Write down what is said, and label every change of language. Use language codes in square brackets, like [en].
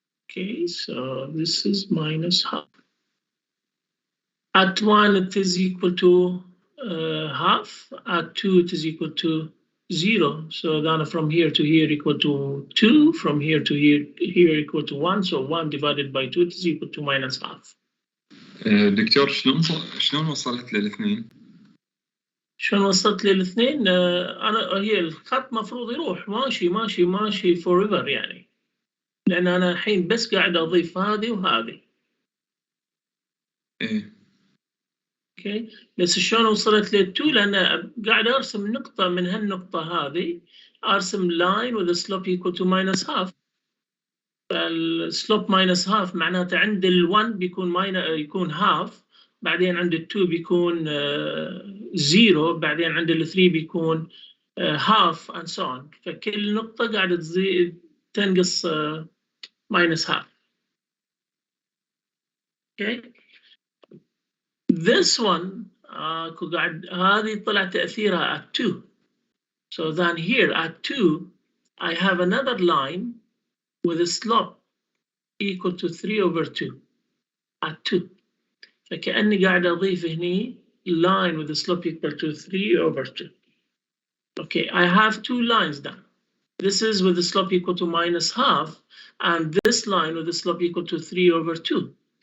[en] Okay, so this is minus half. At 1 it is equal to half. At 2 it is equal to 0. So then from here to here equal to 2. From here to here equal to 1. So 1 divided by 2 it is equal to minus half. [ar] دكتور شلون وصلت للاثنين؟ شلون وصلت للاثنين؟ انا هي الخط مفروض يروح ماشي ماشي ماشي forever يعني، لان انا الحين بس قاعد اضيف هذه وهذه. ايه اوكي، بس شلون وصلت لل2؟ لان قاعد ارسم نقطه من هالنقطه هذه، ارسم [en] line with a slope equal to minus half. [ar] فالسلوب minus half معناته عند ال1 بيكون يكون half، بعدين عند ال2 بيكون 0، بعدين عند ال3 بيكون half [en] and so on. [ar] فكل نقطة قاعدة تزيد تنقص minus half. [en] Okay. This one [ar] قاعد هذه طلع تأثيرها [en] at 2. So then here at 2 I have another line with a slope equal to 3 over 2 at 2. [ar] فكأني قاعد أضيف هني [en] line with a slope equal to 3 over 2. Okay, I have two lines now. This is with a slope equal to minus half, and this line with a slope equal to 3 over 2.